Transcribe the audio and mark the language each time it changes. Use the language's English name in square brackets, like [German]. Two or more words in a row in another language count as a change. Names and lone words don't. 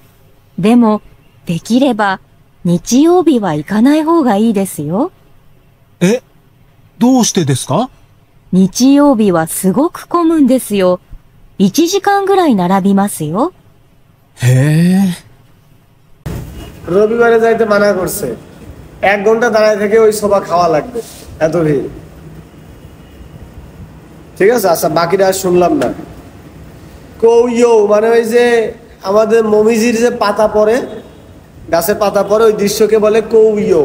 [Japanese] でも、できれば、日曜日は行かない方がいいですよ。え、どうしてですか？日曜日はすごく混むんですよ。1時間ぐらい並びますよ。へえ。 [Bangla] রবিবারে যাইতে মানা করছে। 1 ঘন্টা দাঁড়ায় থেকে ওই সোবা খাওয়া লাগবে, এত ভিড়। ঠিক আছে, আচ্ছা বাকিটা আর শুনলাম না। কৌইও মানে ওই যে আমাদের মমিজির যে পাতা পড়ে, গাছের পাতা পড়ে, ওই দৃশ্যকে বলে কৌইও।